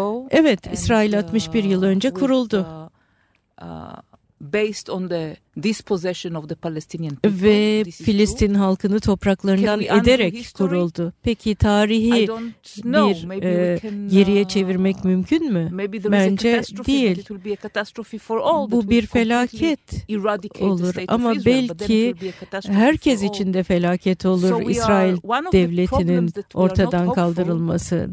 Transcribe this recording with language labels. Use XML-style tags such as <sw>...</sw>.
<tr>Evet, İsrail 61 yıl önce kuruldu.</tr> <en>Based on the dispossession of the Palestinian people.</en> <tr>Ve Filistin halkını topraklarından ederek kuruldu. Peki tarihi bir geriye çevirmek mümkün mü? Bence değil. Bu bir felaket olur ama belki herkes için de felaket olur İsrail devletinin ortadan kaldırılması.</tr>